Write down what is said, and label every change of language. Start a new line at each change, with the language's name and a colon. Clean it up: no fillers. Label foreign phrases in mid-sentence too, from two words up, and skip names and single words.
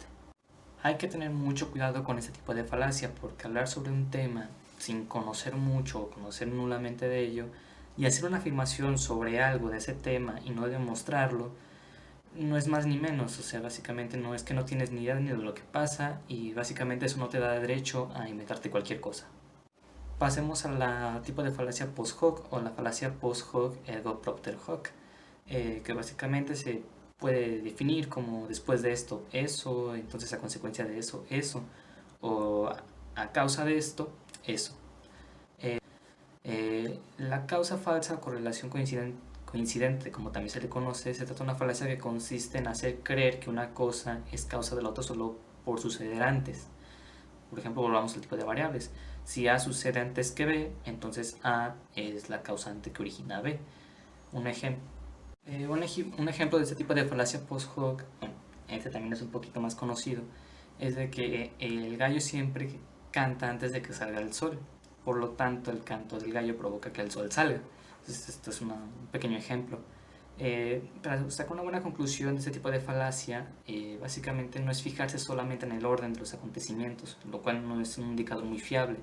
Spanish: Hay que tener mucho cuidado con este tipo de falacia, porque hablar sobre un tema sin conocer mucho o conocer nulamente de ello y hacer una afirmación sobre algo de ese tema y no demostrarlo no es más ni menos. O sea, básicamente no es que no tienes ni idea ni de lo que pasa, y básicamente eso no te da derecho a inventarte cualquier cosa. Pasemos a la tipo de falacia
Latin: post hoc
Spanish: o la falacia
Latin: post hoc ergo propter hoc,
Spanish: que básicamente se puede definir como: después de esto eso, entonces a consecuencia de eso eso, o a causa de esto eso. La causa falsa o correlación coincidente, como también se le conoce, se trata de una falacia que consiste en hacer creer que una cosa es causa de la otra solo por suceder antes. Por ejemplo, volvamos al tipo de variables. Si A sucede antes que B, entonces A es la causante que origina B. Un ejemplo, un ejemplo de este tipo de falacia
Latin: post hoc,
Spanish: bueno, este también es un poquito más conocido, es de que el gallo siempre canta antes de que salga el sol. Por lo tanto, el canto del gallo provoca que el sol salga. Esto es un pequeño ejemplo. Para sacar una buena conclusión de este tipo de falacia, básicamente no es fijarse solamente en el orden de los acontecimientos, lo cual no es un indicador muy fiable.